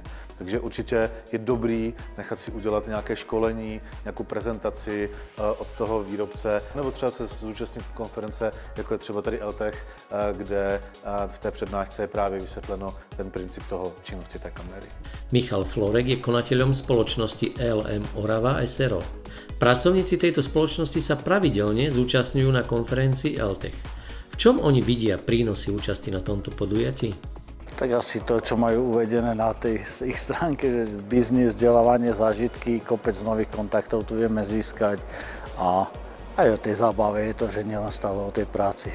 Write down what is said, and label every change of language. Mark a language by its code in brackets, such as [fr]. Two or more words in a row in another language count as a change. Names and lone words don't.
[cs] Takže určitě je dobrý nechat si udělat nějaké školení, nějakou prezentaci od toho výrobce, nebo třeba se zúčastnit konference, jako je třeba tady LTech, kde v té přednášce je právě vysvětleno ten princip toho činnosti té kamery. [sk] Michal Florek je konateľom spoločnosti ELM Orava SRO. Pracovníci tejto spoločnosti sa pravidelne zúčastňujú na konferencii LTech. V čom oni vidia prínosy účasti na tomto podujatí? Tak asi to, čo majú uvedené na tej ich stránke, že biznis, vzdelávanie, zážitky, kopec nových kontaktov tu vieme získať a aj o tej zábave je to, že nielen stále o tej práci.